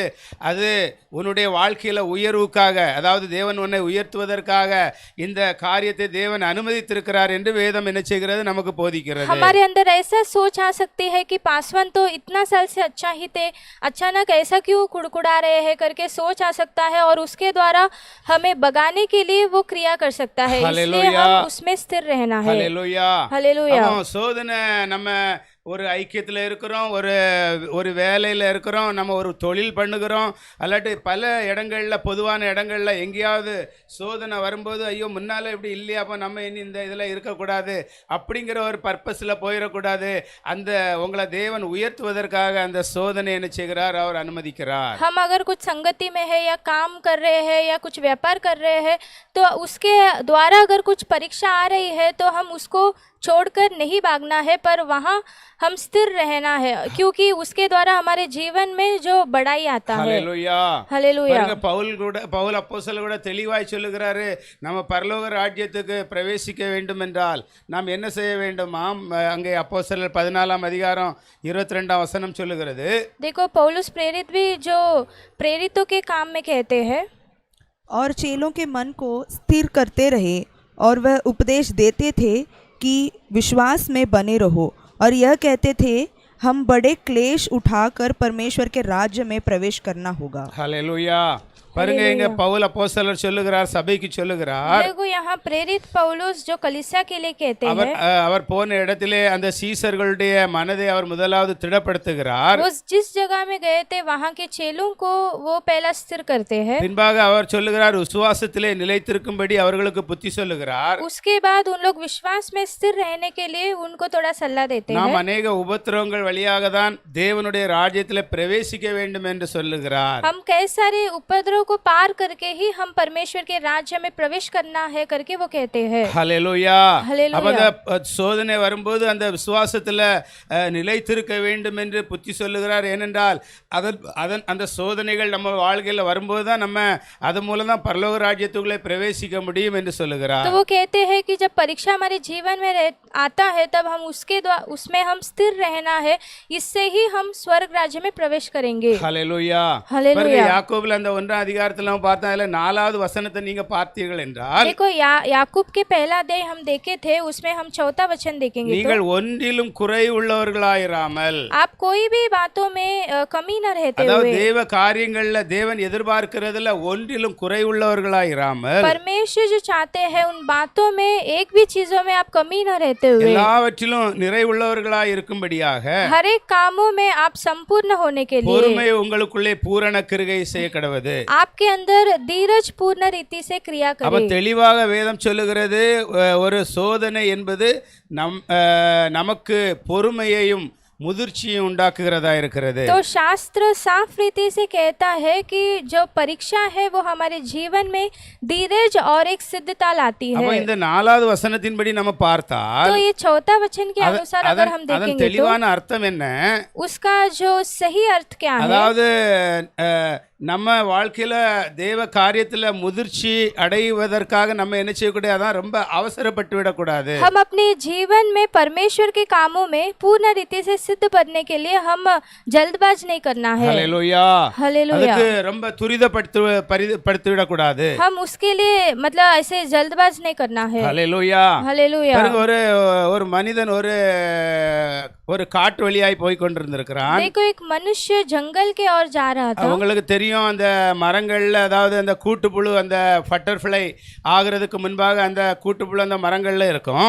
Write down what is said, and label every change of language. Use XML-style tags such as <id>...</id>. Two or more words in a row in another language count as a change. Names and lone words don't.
<ta>அது உன்னுடைய வாழ்க்கையில உயர்வுக்காக, அதாவது தேவன் உன்னை உயர்த்துவதற்காக இந்த காரியத்தை தேவன் அனுமதித்திருக்கிறார் என்று வேதம் என்ன செய்கிறது, நமக்கு போதிக்கிறது.</ta> <hi>हमारे अंदर ऐसा सोच आ सकती है कि पासवान तो इतना साल से अच्छा ही थे, अचानक ऐसा क्यों कुड़कुड़ा रहे हैं करके सोच आ सकता है, और उसके द्वारा हमें भगाने के लिए वो क्रिया कर सकता है. इसलिए हम उसमें स्थिर रहना है.</hi> <ta>ஹல்லேலூயா.</ta> <hi>हालेलुया.</hi> <ta>சோதனை நம்ம ஒரு ஐக்கியத்தில் இருக்கிறோம், ஒரு வேலையில் இருக்கிறோம், நம்ம ஒரு தொழில் பண்ணுகிறோம், அல்லாட்டி பல இடங்களில், பொதுவான இடங்களில் எங்கேயாவது சோதனை வரும்போது ஐயோ முன்னால் இப்படி இல்லையா, அப்போ நம்ம இனி இந்த இதில் இருக்கக்கூடாது அப்படிங்கிற ஒரு பர்பஸில் போயிடக்கூடாது. அந்த உங்களை தேவன் உயர்த்துவதற்காக அந்த சோதனை என்ன செய்கிறார், அவர் அனுமதிக்கிறார்.</ta> <hi>हम अगर कुछ संगति में है या काम कर रहे हैं या कुछ व्यापार कर रहे हैं तो उसके द्वारा अगर कुछ परीक्षा आ रही है तो हम उसको छोड़कर नहीं भागना है, पर वहाँ हम स्थिर रहना है, क्योंकि उसके द्वारा हमारे जीवन में जो बढ़ाई आता है.</hi> <ta>ஹல்லேலூயா.</ta> <hi>हालेलुया.</hi> <ta>பவுல் அப்போஸ்தலர் கூட தெளிவாய் சொல்லுகிறாரு, நம்ம பரலோக ராஜ்யத்துக்கு பிரவேசிக்க வேண்டும் என்றால் நாம் என்ன செய்ய வேண்டுமாம். அங்கே அப்போஸ்தலர் 14 அதிகாரம் 22 வசனம் சொல்லுகிறது.</ta> <hi>देखो, पौलुस प्रेरित भी जो प्रेरितों के काम में कहते हैं, और चेलों के मन को स्थिर करते रहे, और वह उपदेश देते थे कि विश्वास में बने रहो, और यह कहते थे हम बड़े क्लेश उठाकर परमेश्वर के राज्य में प्रवेश करना होगा.</hi> <ta>ஹல்லேலூயா. பாருங்க, இங்க பவுல் அப்போஸ்தலர் சொல்லுகிறார், சபைக்கு சொல்லுகிறார்.</ta> <hi>देखो यहाँ प्रेरित पौलुस जो कलीसिया के लिए कहते हैं,</hi> <ta>அவர் போன இடத்திலே அந்த சீசர்களுடைய மனதை அவர் முதலாவது திடப்படுத்துகிறார்.</ta> <hi>वो जिस जगह में गए थे वहाँ के चेलों को वो पहला स्थिर करते हैं.</hi> <ta>பின்பாக அவர் சொல்லுகிறார், விசுவாசத்திலே நிலைத்திருக்கும்படி அவர்களுக்கு புத்தி சொல்லுகிறார்.</ta> <hi>उसके बाद उन लोग विश्वास में स्थिर रहने के लिए उनको थोड़ा सलाह देते हैं.</hi> <ta>நாம் अनेक உபத்திரவங்கள் வழியாக தான் தேவனுடைய ராஜ்யத்திலே பிரவேசிக்க வேண்டும் என்று சொல்லுகிறார்.</ta> <hi>हम कई सारे उपद्रव को पार करके ही हम परमेश्वर के राज्य में प्रवेश करना है करके वो कहते हैं.</hi> <ta>ஹல்லேலூயா. ஹல்லேலூயா. அப்ப அந்த சோதனை வரும்போது அந்த விசுவாசத்துல நிலைத்திருக்க வேண்டும் என்று புத்தி சொல்லுகிறார். ஏனென்றால் அந்த சோதனைகள் நம்ம வாழ்க்கையில வரும்போது தான் நம்ம அது மூலம் தான் பரலோக ராஜ்யத்துக்குள்ளே பிரவேசிக்க முடியும் என்று சொல்லுகிறார்.</ta> <hi>तो वो कहते हैं कि जब परीक्षा हमारे जीवन में आता है तब हम उसमें हम स्थिर रहना है, इससे ही हम स्वर्ग राज्य में प्रवेश करेंगे.</hi> <ta>ஹல்லேலூயா. ஹல்லேலூயா. யாக்கோபுல அந்த 1 அதிகாரத்துல நம்ம பார்த்தா அதுல 4வது வசனத்தை நீங்க பார்த்தீர்கள் என்றால்,</ta> <hi>देखो याकूब के पहला अध्याय हम देखे थे, उसमें हम 4था वचन देखेंगे.</hi> <ta>நீங்கள் ஒன்றிலும் குறை உள்ளவர்களாயிராமல்,</ta> <hi>आप कोई भी बातों में कमी न रहते</hi> <ta>அதாவது</ta> <hi>हुए,</hi> <ta>தேவ காரியங்கள்ல தேவன் எதிர்பார்க்கிறதுல ஒன்றிலும் குறை உள்ளவர்களாயிராமல்,</ta> <hi>परमेश्वर जो चाहते हैं उन बातों में एक भी चीजों में आप कमी न रहते हुए,</hi> <ta>எல்லாவற்றிலும் நிறைவுள்ளவர்களாய் இருக்கும்படியாக</ta> <hi>हर एक कामों में आप संपूर्ण होने के लिए</hi> <ta>பொறுமை உங்களுக்குள்ளே பூரண கிருகை செய்ய கடவது.</ta> <hi>आपके अंदर धीरज पूर्ण रीति से क्रिया</hi> <ta>அப்ப</ta> <hi>करे.</hi> <ta>தெளிவாக வேதம் சொல்லுகிறது, ஒரு சோதனை என்பது நமக்கு பொறுமையையும் முதிர்ச்சியும் உண்டாக்குகிறதா இருக்கிறது.</ta> <hi>तो शास्त्र साफ रीति से कहता है कि जो परीक्षा है वो हमारे जीवन में धीरज और एक सिद्धता लाती</hi> <ta>அப்ப</ta> <hi>है.</hi> <ta>இந்த 4வது வசனத்தின்படி நம்ம பார்த்தால்</ta> <hi>तो ये चौथा वचन के अनुसार अगर हम</hi> <ta>அதன்</ta> <hi>देखेंगे तो</hi> <ta>தெளிவான அர்த்தம் என்ன?</ta> <hi>उसका जो सही अर्थ क्या है?</hi> <ta>அதாவது நம்ம வாழ்க்கையில தேவ காரியத்துல முதிர்ச்சி அடைவதற்காக நம்ம என்ன செய்யக்கூடாது? அதான் ரொம்ப அவசரப்பட்டு விடக்கூடாது.</ta> <hi>हम अपने जीवन में परमेश्वर के कामों में पूर्ण रीति से सिद्ध बनने के लिए हम जल्दबाज नहीं करना है.</hi> <ta>ஹல்லேலூயா.</ta> <hi>हालेलुया.</hi> <ta>அதுக்கு ரொம்ப துரிதப்படுத்தி விடக்கூடாது.</ta> <hi>हम उसके लिए मतलब ऐसे जल्दबाज नहीं करना है.</hi> <ta>ஹல்லேலூயா.</ta> <hi>हालेलुया.</hi> <ta>பாருங்க, ஒரு மனிதன் ஒரு காட்டு வழியாய் போய் கொண்டிருந்திருக்கிறான்.</ta> <hi>देखो एक मनुष्य जंगल के ओर जा रहा था.</hi> <ta>உங்களுக்கு தெரியும், அந்த மரங்கள்ல, அதாவது அந்த கூட்டுப்புழு, அந்த பட்டர்ஃப்ளை ஆகிறதுக்கு முன்பாக அந்த கூட்டுப்புழு அந்த மரங்கள்ல இருக்கும்.</ta>